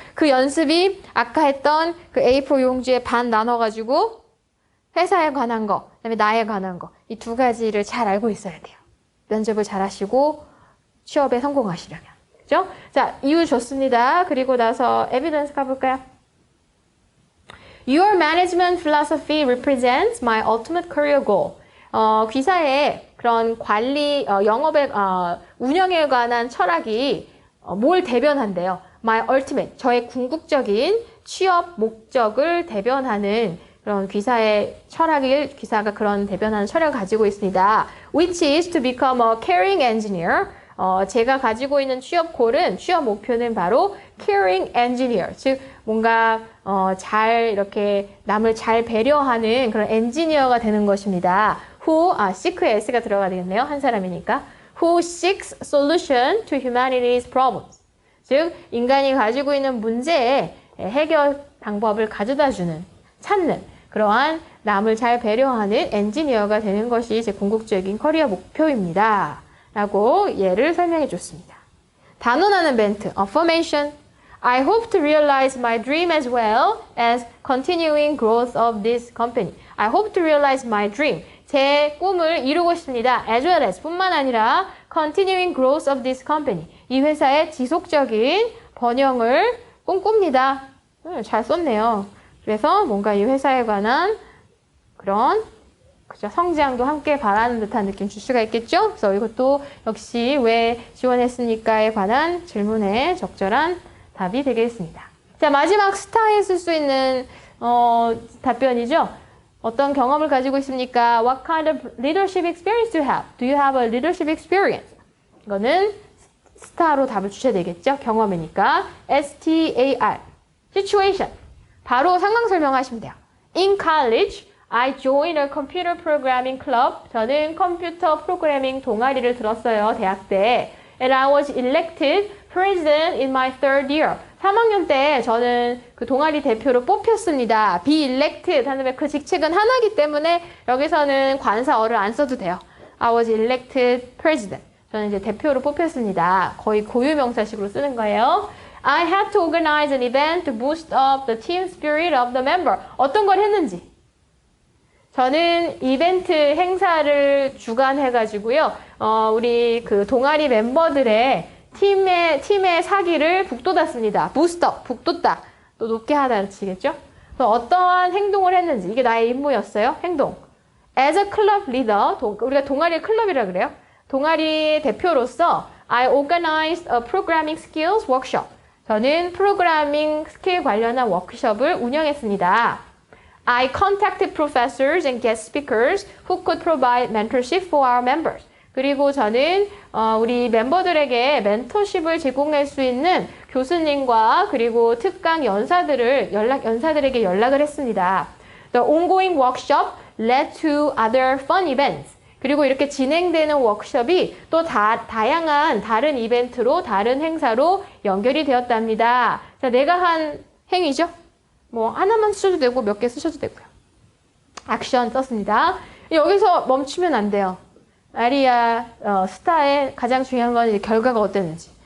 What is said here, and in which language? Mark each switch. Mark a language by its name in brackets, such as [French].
[Korean] 그 연습이 아까 했던 그 A4 용지에 반 나눠가지고 회사에 관한 거, 그다음에 나에 관한 거, 이 두 가지를 잘 알고 있어야 돼요. 면접을 잘 하시고 취업에 성공하시려면. 그죠? 자, 이유 좋습니다. 그리고 나서 에비던스 가볼까요? [English] Your management philosophy represents my ultimate career goal. [Korean] 귀사의 그런 관리, 영업의, 운영에 관한 철학이 뭘 대변한대요? [English] My ultimate, [Korean] 저의 궁극적인 취업 목적을 대변하는 그런 귀사의 철학을, 귀사가 그런 대변하는 철학을 가지고 있습니다. [English] Which is to become a caring engineer. [Korean] 제가 가지고 있는 취업골은, 취업 목표는 바로 [English] caring engineer. [Korean] 즉, 뭔가, 잘, 이렇게 남을 잘 배려하는 그런 엔지니어가 되는 것입니다. seek에 s가 들어가야 되겠네요. 한 사람이니까. [English] Who seeks solution to humanity's problems. [Korean] 즉, 인간이 가지고 있는 문제에 해결 방법을 가져다주는, 찾는, 그러한 남을 잘 배려하는 엔지니어가 되는 것이 제 궁극적인 커리어 목표입니다. 라고 예를 설명해 줬습니다. 단언하는 멘트, affirmation. [English] I hope to realize my dream as well as continuing growth of this company. I hope to realize my dream. [Korean] 제 꿈을 이루고 싶습니다. [English] As well as [Korean] 뿐만 아니라 [English] continuing growth of this company. [Korean] 이 회사의 지속적인 번영을 꿈꿉니다. 잘 썼네요. 그래서 뭔가 이 회사에 관한 그런 그죠? 성장도 함께 바라는 듯한 느낌 줄 수가 있겠죠? 그래서 이것도 역시 왜 지원했습니까에 관한 질문에 적절한 답이 되겠습니다. 자, 마지막 스타에 쓸 수 있는 답변이죠. 어떤 경험을 가지고 있습니까? [English] What kind of leadership experience do you have? Do you have a leadership experience? [Korean] 이거는 스타로 답을 주셔야 되겠죠? 경험이니까. STAR. Situation. 바로 상황 설명하시면 돼요. In college, I joined a computer programming club. 저는 컴퓨터 프로그래밍 동아리를 들었어요. 대학 때. [English] And I was elected president in my third year. [Korean] 3학년 때 저는 그 동아리 대표로 뽑혔습니다. be elected 하는 그 직책은 하나이기 때문에 여기서는 관사어를 안 써도 돼요. [English] I was elected president. [Korean] 저는 이제 대표로 뽑혔습니다. 거의 고유명사식으로 쓰는 거예요. [English] I had to organize an event to boost up the team spirit of the member. [Korean] 어떤 걸 했는지. 저는 이벤트 행사를 주관해가지고요. 우리 그 동아리 멤버들의 팀의 사기를 북돋았습니다. 부스터, 북돋다. 또 높게 하다 치겠죠? 그래서 어떠한 행동을 했는지. 이게 나의 임무였어요. 행동. [English] As a club leader, [Korean] 우리가 동아리 클럽이라 그래요. 동아리 대표로서 [English] I organized a programming skills workshop. [Korean] 저는 프로그래밍 스킬 관련한 워크숍을 운영했습니다. [English] I contacted professors and guest speakers who could provide mentorship for our members. [Korean] 그리고 저는 우리 멤버들에게 멘토십을 제공할 수 있는 교수님과 그리고 특강 연사들에게 연락을 했습니다. [English] The ongoing workshop led to other fun events. [Korean] 그리고 이렇게 진행되는 워크숍이 또 다양한 다른 이벤트로 다른 행사로 연결이 되었답니다. 자, 내가 한 행위죠. 뭐 하나만 쓰셔도 되고 몇 개 쓰셔도 되고요. 액션 썼습니다. 여기서 멈추면 안 돼요. 아리아 스타의 가장 중요한 건 이제 결과가 어땠는지.